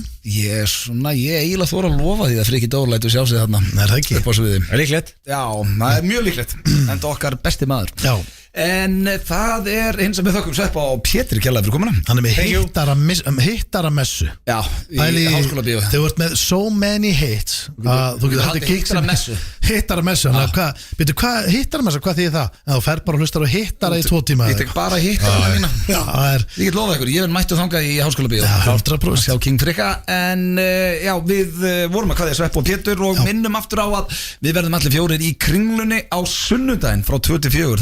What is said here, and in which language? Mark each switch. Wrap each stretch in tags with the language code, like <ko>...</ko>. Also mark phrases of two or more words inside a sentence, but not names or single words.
<is>Ég eiginlega þóra að lofa því að Frikki Dór lætur sjá sig þarna. Nei, það ekki. Upp á sviði. Það er líklegt. Já, það er mjög líklegt. Enda okkar besti maður. Já. En það er eins sem við þökkum Sveppa og Pétri kjærlega fyrir komuna. Hann er með hittaramessu. Já, í Háskóla Bíó. Þau vart með</is> <en>so many hits</en> <is>að þú getur haldið hittaramessu. Hittaramessu, hvað hittaramessu, hvað þýðir það? Þú fer bara og hlustar og hittara í 2 tíma. Ég tek bara hittara mína. Ég get lofað ykkur, ég verð mættu þangað í Háskóla Bíó. Sjá King Frikka. En já, við vorum að kveðja Sveppa og Pétur og minnum aftur á að við verðum allir 4 í Kringlunni á sunnudaginn frá 2 til 4.</is>